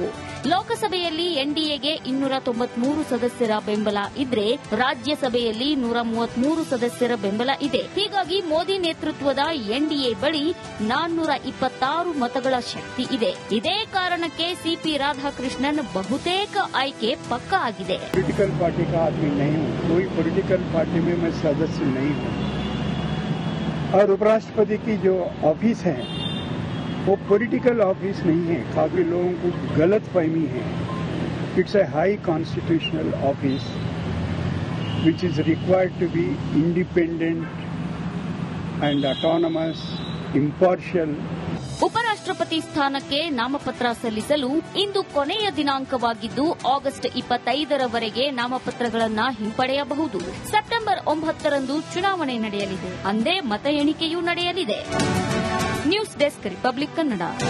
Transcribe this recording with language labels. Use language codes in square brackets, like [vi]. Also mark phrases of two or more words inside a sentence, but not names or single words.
[kn] ಲೋಕಸಭೆಯಲ್ಲಿ ಎನ್ಡಿಎಗೆ 293 ಸದಸ್ಯರ ಬೆಂಬಲ ಇದ್ರೆ, ರಾಜ್ಯಸಭೆಯಲ್ಲಿ 133 ಸದಸ್ಯರ ಬೆಂಬಲ ಇದೆ. ಹೀಗಾಗಿ ಮೋದಿ ನೇತೃತ್ವದ ಎನ್ಡಿಎ ಬಳಿ 426 ಮತಗಳ ಶಕ್ತಿ ಇದೆ. ಇದೇ ಕಾರಣಕ್ಕೆ ಸಿಪಿ ರಾಧಾಕೃಷ್ಣನ್ ಬಹುತೇಕ ಆಯ್ಕೆ ಪಕ್ಕಾ ಆಗಿದೆ. [en] political party [hi] का आदमी नहीं हूँ, कोई [en] political party [hi] में मैं सदस्य नहीं हूँ, और उपराष्ट्रपति की जो ऑफिस है वो [en] political office [hi] नहीं है. काफी लोगों को गलत फहमी है. [en] it's a high constitutional office which is required to be independent and autonomous, impartial. [kn] ಉಪರಾಷ್ಟ್ರಪತಿ ಸ್ಥಾನಕ್ಕೆ ನಾಮಪತ್ರ ಸಲ್ಲಿಸಲು ಇಂದು ಕೊನೆಯ ದಿನಾಂಕವಾಗಿದ್ದು, ಆಗಸ್ಟ್ 25ರವರೆಗೆ ನಾಮಪತ್ರಗಳನ್ನು ಹಿಂಪಡೆಯಬಹುದು. ಸೆಪ್ಟೆಂಬರ್ 9ರಂದು ಚುನಾವಣೆ ನಡೆಯಲಿದೆ. ಅಂದೇ ಮತ ಎಣಿಕೆಯೂ ನಡೆಯಲಿದೆ. [en] news desk, [kn] ರಿಪಬ್ಲಿಕ್ ಕನ್ನಡ.